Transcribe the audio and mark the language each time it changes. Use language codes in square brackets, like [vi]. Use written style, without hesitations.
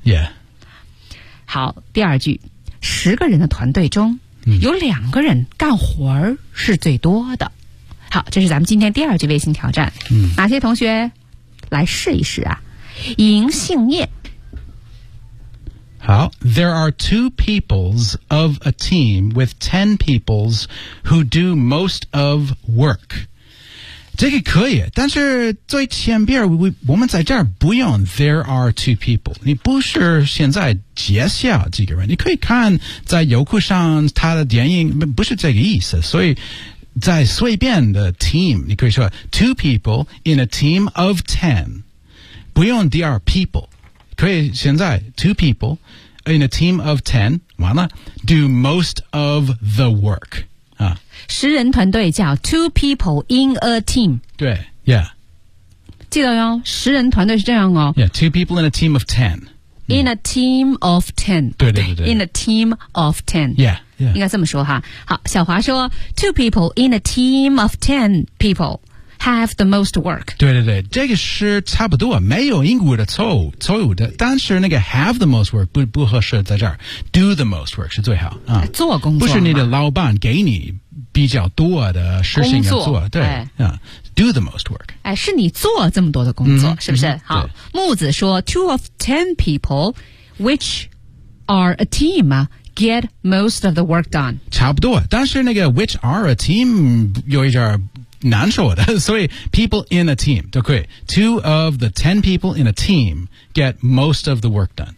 [en] Yeah. [zh] 好第二句十个人的团队中、有两个人干活是最多的。好这是咱们今天第二句微信挑战。哪些同学来试一试啊银杏叶。好。 [en] Well, there are two peoples of a team with 10 peoples who do most of work. [zh] 这个可以，但是最前边 我们在这儿不用 [en] there are two people. [zh] 你不是现在介绍几个人，你可以看在优酷上他的电影，不是这个意思。所以在随便的 team, 你可以说 [en] two people in a team of 10. 不用 there are people. [zh] 可以现在 [en] two people in a team of 10, [zh] 完了 [en] do most of the work.、啊、 [zh] 十人团队叫 [en] two people in a team. [zh] 对 yeah. 记得哟，十人团队是这样哦。 [en] Yeah, two people in a team of 10. In a team of 10. [zh] 对对对对。 [en] In a team of 10. Yeah, yeah. [zh] 应该这么说哈。好，小华说 [en] two people in a team of 10 people. Have the most work. [zh] 对对对，这个是差不多，没有英国的错误的。但是那个 [en] have the most work [zh] 不合适在这儿。 [en] Do the most work [zh] 是最好、嗯、做工作不是你的老板给你比较多的事情要做，对、 [en] Do the most work. [zh] 哎，是你做这么多的工作，嗯、是不是？好，木子说 [en] two of ten people, which are a team. Get most of the work done. [zh] 差不多，但是那个 [en] which are a team [zh] 有一点难说的，所以 [en] people in a team [zh] 都可以。 [en] Two of the ten people in a team get most of the work done.